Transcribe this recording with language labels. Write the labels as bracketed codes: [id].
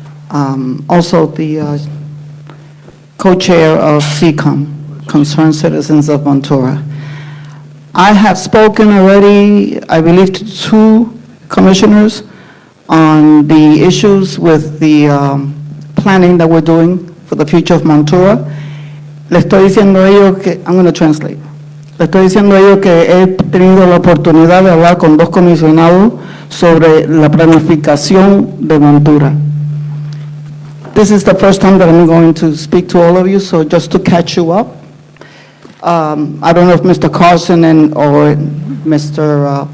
[en] Also the co-chair of CCOM, Concerned Citizens of Montour. I have spoken already, I believe, to 2 commissioners on the issues with the planning that we're doing for the future of Montour. [es] Le estoy diciendo a ellos que, [en] I'm going to translate. [es] Le estoy diciendo a ellos que he tenido la oportunidad de hablar con 2 comisionados sobre la planificación de Montour. [en] This is the first time that I'm going to speak to all of you, so just to catch you up. I don't know if Mr. Carson or Mr.